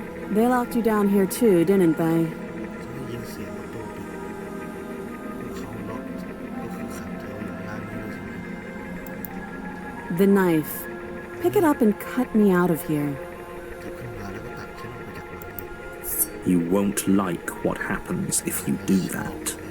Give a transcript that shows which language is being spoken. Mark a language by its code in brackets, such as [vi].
[en] They locked you down here too, didn't they? [th] ฉันได้ยินเสียงประตูปิดพวกเขาล็อกก็คือขังเธออยู่ล่างนี้ด้วยใช่ไหม [en] The knife. Pick it up and cut me out of here. [th] หยิบขึ้นมาแล้วก็ตัดฉันออกไปจากโรงเรียน [en] You won't like what happens if you do that.